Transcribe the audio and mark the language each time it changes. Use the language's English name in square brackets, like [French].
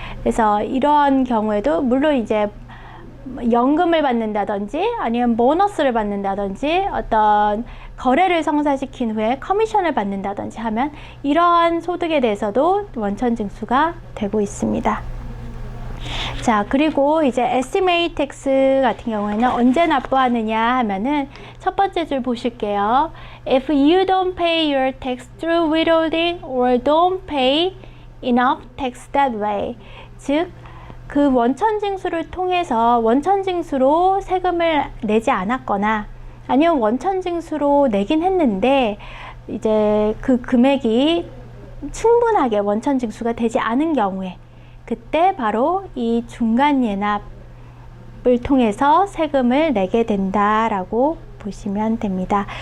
[Korean] 그래서 이러한 경우에도 물론 이제 연금을 받는다든지 아니면 보너스를 받는다든지 어떤 거래를 성사시킨 후에 커미션을 받는다든지 하면 이러한 소득에 대해서도 원천 징수가 되고 있습니다. 자, 그리고 이제 estimate tax 같은 경우에는 언제 납부하느냐 하면은 첫 번째 줄 보실게요. [English] If you don't pay your tax through withholding or don't pay enough tax that way. [Korean] 즉, 그 원천징수를 통해서 원천징수로 세금을 내지 않았거나 아니면 원천징수로 내긴 했는데 이제 그 금액이 충분하게 원천징수가 되지 않은 경우에 그때 바로 이 중간 예납을 통해서 세금을 내게 된다라고 보시면 됩니다.